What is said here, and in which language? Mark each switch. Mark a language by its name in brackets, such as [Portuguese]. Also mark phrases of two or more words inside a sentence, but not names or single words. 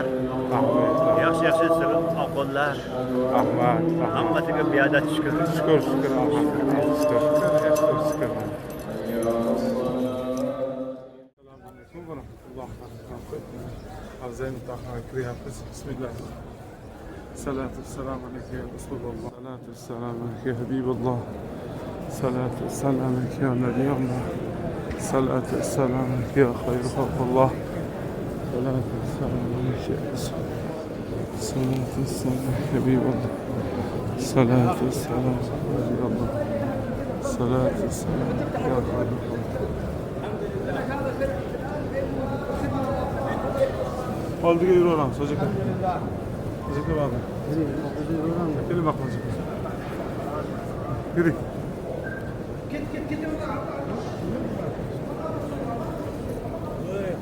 [Uzbek] Yaxshi ovqatlar. Rahmat. Hammasiga beadad shukr. Shukr. Shukr. Ravza-i Mutahharoga kiryapmiz. Bismillah. [Arabic] الصلاة والسلام عليك يا رسول الله. الصلاة والسلام عليك يا حبيب الله. الصلاة والسلام عليك يا نبي الله. الصلاة والسلام عليك يا خير خلق الله. الصلاة والسلام عليك يا رسول الله. الصلاة والسلام عليك يا حبيب الله. الصلاة والسلام عليك يا نبي الله. الصلاة والسلام عليك يا خير خلق الله. [Uzbek] Oldiga yuraveramiz, hoji aka. Hoji aka bor. Keling baq hoji aka. Yuring. Ket.